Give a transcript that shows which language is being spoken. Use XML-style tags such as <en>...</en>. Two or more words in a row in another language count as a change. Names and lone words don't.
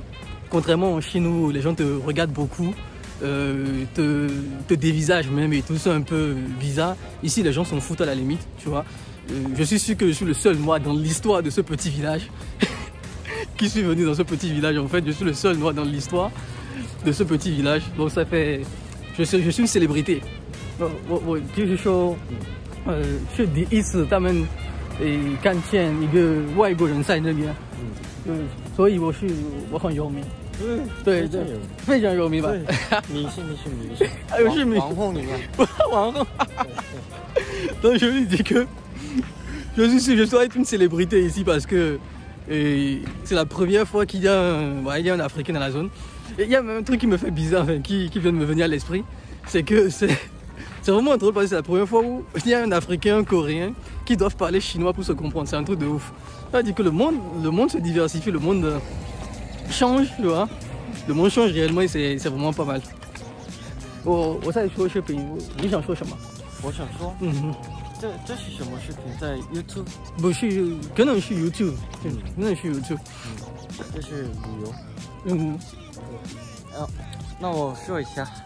<fr>Contrairement chez nous, les gens te regardent beaucoup, te dévisagent même et tout ça un peu bizarre. Ici les gens s'en foutent à la limite, tu vois. Je suis sûr que je suis le seul moi dans l'histoire de ce petit village qui suis venu dans ce petit village. En fait, je suis le seul noir dans l'histoire de ce petit village. Donc ça fait... Je suis une célébrité.</fr> <zh>就是说是第一次他们看见一个外国人在那边，所以我很有名。对，非常有名吧？明星，还有是明网红里面，</zh> <fr>网红。Donc je lui dis que je dois être une célébrité ici parce que c'est la première fois qu'il y a un Africain dans la zone. Et il y a même un truc qui me fait bizarre, qui vient de me venir à l'esprit, c'est que c'est vraiment drôle parce que c'est la première fois où il y a un Africain, un Coréen qui doivent parler chinois pour se comprendre. C'est un truc de ouf. C'est-à-dire que le monde se diversifie, le monde change, tu vois. Le monde change réellement et c'est vraiment pas mal.</fr> <zh>我在说视频，你想说什么？我想说，这是什么视频？在 YouTube？不是，可能是 YouTube， 可能是 YouTube。这是旅游。那我说一下。</zh>